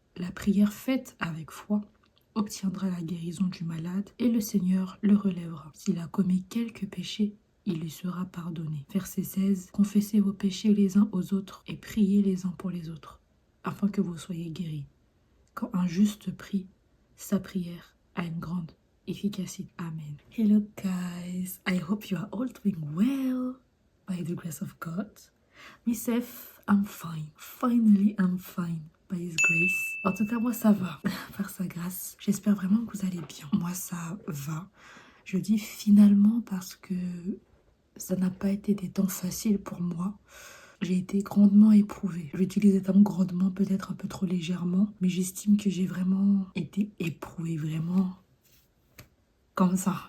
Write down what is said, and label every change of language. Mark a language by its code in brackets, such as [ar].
[fr] La prière faite avec foi obtiendra la guérison du malade, et le Seigneur le relèvera. S'il a commis quelque péché, il lui sera pardonné. Verset 16. Confessez vos péchés les uns aux autres et priez les uns pour les autres, afin que vous soyez guéris. Quand un juste prie, sa prière a une grande efficacité. Amen. [en] Hello guys, I hope you are all doing well by the grace of God. Myself, I'm fine. Finally, I'm fine by His grace. [fr] En tout cas, moi ça va, par sa grâce. J'espère vraiment que vous allez bien. Moi ça va. Je dis finalement parce que ça n'a pas été des temps faciles pour moi. J'ai été grandement éprouvée. J'utilise le terme grandement peut-être un peu trop légèrement, mais j'estime que j'ai vraiment été éprouvée, vraiment comme ça.